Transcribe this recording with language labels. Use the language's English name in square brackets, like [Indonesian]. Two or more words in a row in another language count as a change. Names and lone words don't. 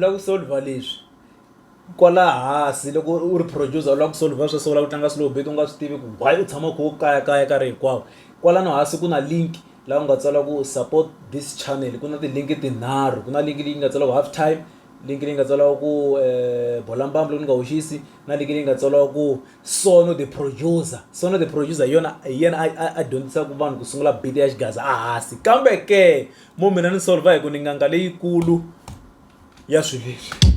[Tsonga] lava ku solva leswi kwala hansi loko u ri producer u lava ku solva sweswo u lava ku tlanga [English] slow beat [Tsonga] u nga swi tivi ku why u tshama ku kaya karhi hinkwawo kwalano hansi ku na link laha u nga tsala ku [English] support this channel [Tsonga] ku na tilink tinharhu ku na link leyi nga tsala ku [English] half time link [Tsonga] leyi nga tsala ku bolambambu loko ni nga hoxisi na link leyi nga tsala ku Sono the producer yona a dyondzisaka vanhu ku sungula beat ya xigaza a hansi kambe ke mo mina ni solva hi ku ni nganga leyikulu ya swilo leswi